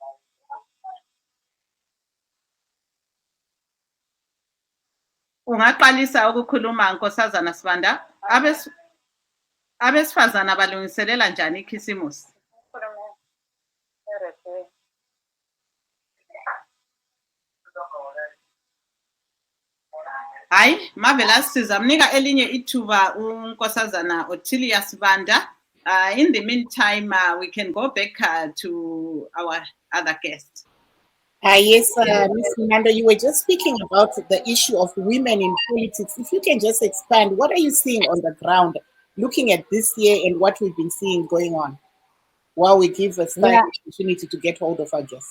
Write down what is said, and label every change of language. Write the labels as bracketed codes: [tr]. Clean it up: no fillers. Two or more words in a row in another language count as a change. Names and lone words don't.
[nd] Ungaqalisa ukukhuluma Nkosazana Sibanda, abesifazana balungiselela njani ikhisimusi? Hayi, Marvellous, sizamnika elinye ithuba uNkosazana Otilia Sibanda. [en] In the meantime, we can go back to our other guest. Yes, Ms. Munando, you were just speaking about the issue of women in politics. If you can just expand, what are you seeing on the ground, looking at this year and what we've been seeing going on, while we give a opportunity to get hold of our guest?